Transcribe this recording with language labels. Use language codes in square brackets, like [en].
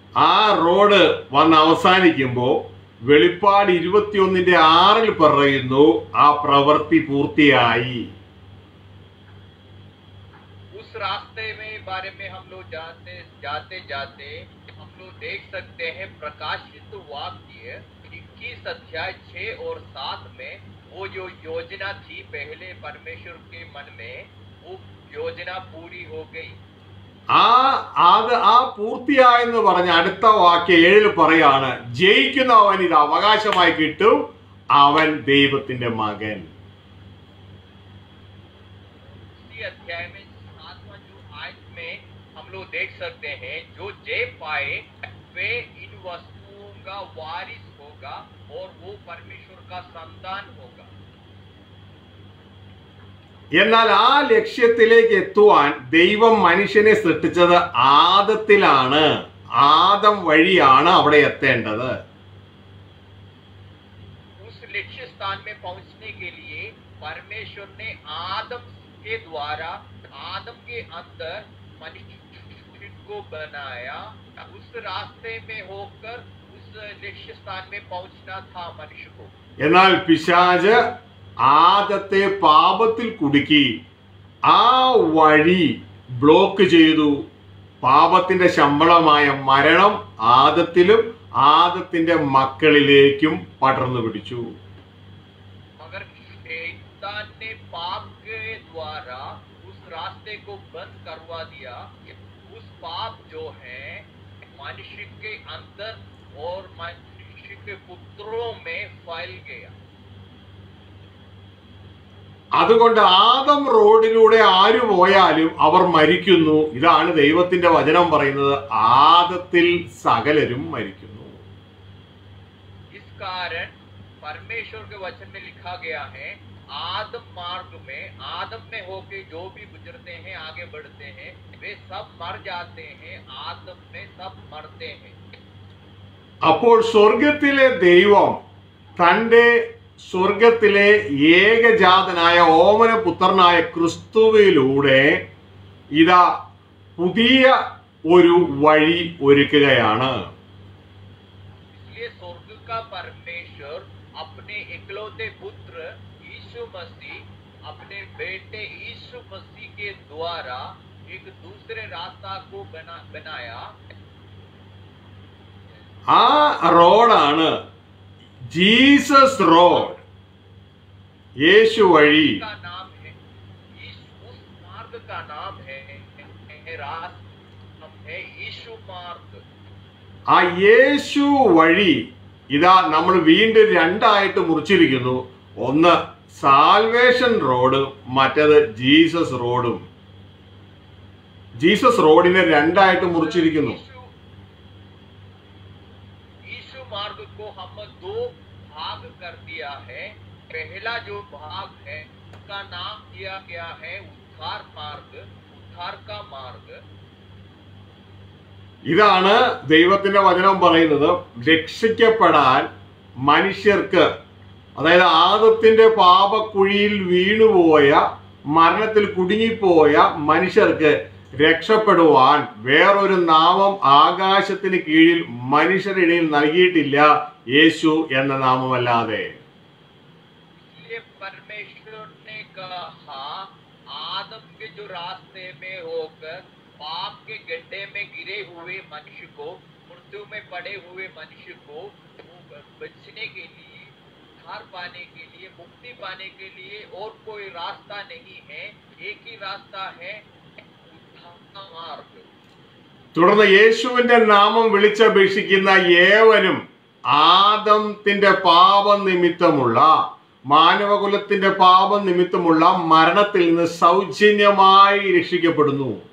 [ml] ആ റോഡ് വന്ന് അവസാനിക്കുമ്പോ വെളിപ്പാട് 21:6 പറയുന്നു, ആ പ്രവൃത്തി പൂർത്തിയായി. [hi] उस रास्ते में बारे में हम लोग जाते हम लोग देख सकते हैं प्रकाशित वाक्य 21 अध्याय 6 और 7 में वो जो योजना थी पहले परमेश्वर के मन में, वो योजना पूरी हो गई। [ml] ആ പൂർത്തിയായെന്ന് പറഞ്ഞ അടുത്ത വാക്യം 7 പറയാണ്, ജയിക്കുന്നവൻ ഇത് അവകാശമായി കിട്ടും, അവൻ ദൈവത്തിന്റെ മകൻ. [hi] इसी अध्याय में 7वां जो आयत में हम लोग देख सकते हैं, जो जय पाए वे इन वस्तुओं का वारिस होगा और वो परमेश्वर का संतान होगा। [ml] എന്നാൽ ആ ലക്ഷ്യത്തിലേക്ക് എത്തുവാൻ ദൈവം മനുഷ്യനെ സൃഷ്ടിച്ചത് ആദത്തിലാണ്. ആദം വഴിയാണ് അവിടെ എത്തേണ്ടത്. [hi] उस लक्ष्य स्थान में पहुंचने के लिए परमेश्वर ने आदम के द्वारा, आदम के अंदर मनुष्य को बनाया। उस रास्ते में होकर उस लक्ष्य स्थान में पहुंचना था मनुष्य को। [ml] എന്നാൽ പിശാച് ആദത്തെ പാപത്തിൽ കുടുക്കി ആ വഴി ബ്ലോക്ക് ചെയ്തു. പാപത്തിന്റെ ശമ്പളമായ മരണം ആദത്തിലും ആദത്തിന്റെ മക്കളിലേക്കും പടർന്നു പിടിച്ചു. [hi] मगर शैतान ने पाप के द्वारा उस रास्ते को बंद करवा दिया। उस पाप जो है मनुष्य के अंदर और मनुष्य के पुत्रों में फैल गया। [ml] അതുകൊണ്ട് ആദം റോഡിലൂടെ ആര് പോയാലും അവർ മരിക്കുന്നു. ഇതാണ് ദൈവത്തിന്റെ വചനം പറയുന്നത്. ആദത്തിൽ സകലരും മരിക്കുന്നു. [hi] इस कारण परमेश्वर के वचन में लिखा गया है, आदम मार्ग में आदम में होके जो भी गुजरते हैं, आगे बढ़ते हैं, वे सब मर जाते हैं। आदम में सब मरते हैं। [ml] അപ്പോൾ സ്വർഗത്തിലെ ദൈവം തന്റെ സ്വർഗത്തിലെ ഏകജാതനായ ഓമനപുത്രനായ ക്രിസ്തുവിലൂടെ ഇതാ പുതിയ ഒരു വഴി ഒരുക്കുകയാണ്. [hi] इसलिए स्वर्ग का परमेश्वर अपने इकलौते पुत्र यीशु मसीह, अपने बेटे यीशु मसीह के द्वारा एक दूसरे रास्ता को बनाया। [ml] ആ റോഡാണ് ജീസസ് റോഡ്, യേശു വഴി. [hi] का नाम है उस मार्ग का नाम है रास्ता है यीशु मार्ग। [ml] ആ യേശു വഴി ഇതാ നമ്മൾ വീണ്ടും രണ്ടായിട്ട് മുറിച്ചിരിക്കുന്നു. ഒന്ന് സാൽവേഷൻ റോഡ്, മറ്റേത് ജീസസ് റോഡും. ജീസസ് റോഡിനെ രണ്ടായിട്ട് മുറിച്ചിരിക്കുന്നു. [hi] यीशु मार्ग को हम दो भाग कर दिया है। पहला जो भाग है उसका नाम दिया गया है उद्धार मार्ग, उद्धार का मार्ग। [ml] ഇതാണ് ദൈവത്തിന്റെ വചനം പറയുന്നത്. രക്ഷിക്കപ്പെടാൻ മനുഷ്യർക്ക്, അതായത് ആദത്തിന്റെ പാപക്കുഴിയിൽ വീണുപോയ, മരണത്തിൽ കുടുങ്ങിപ്പോയ മനുഷ്യർക്ക് രക്ഷപ്പെടുവാൻ വേറൊരു നാമം ആകാശത്തിന് കീഴിൽ മനുഷ്യരുടെ നൽകിയിട്ടില്ല, യേശു എന്ന നാമമല്ലാതെ. [hi] परमेश्वर ने कहा आदम के जो रास्ते में होकर पाप के गड्ढे में गिरे हुए मनुष्य को, मृत्यु में पड़े हुए मनुष्य को बचने के लिए, उद्धार पाने के लिए, मुक्ति पाने के लिए और कोई रास्ता नहीं है। एक ही रास्ता है, उद्धार मार्ग। [ml] തുടർന്ന് യേശുവിന്റെ നാമം വിളിച്ചപേക്ഷിക്കുന്ന ഏവനും ആദത്തിന്റെ പാപം നിമിത്തമുള്ള, മാനവകുലത്തിന്റെ പാപം നിമിത്തമുള്ള മരണത്തിൽ നിന്ന് സൗജന്യമായി രക്ഷിക്കപ്പെടുന്നു.